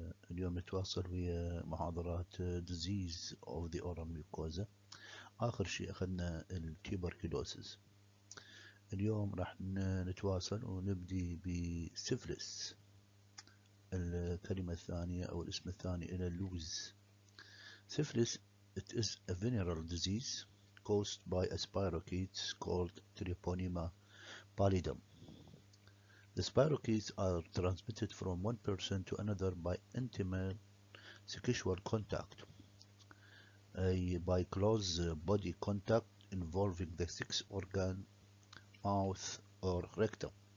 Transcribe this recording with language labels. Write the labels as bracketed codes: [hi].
[ar] اليوم نتواصل ويا محاضرات [en] disease of the oral mucosa. [ar] آخر شيء أخذنا التيبركلوسيس. اليوم راح نتواصل ونبدي بسيفلس. الكلمة الثانية أو الاسم الثاني إلى اللوز. [en] Syphilis, it is a venereal disease caused by a spirochetes called Treponema pallidum. The spirochetes are transmitted from one person to another by intimate sexual contact, by close body contact involving the sex organ, mouth or rectum.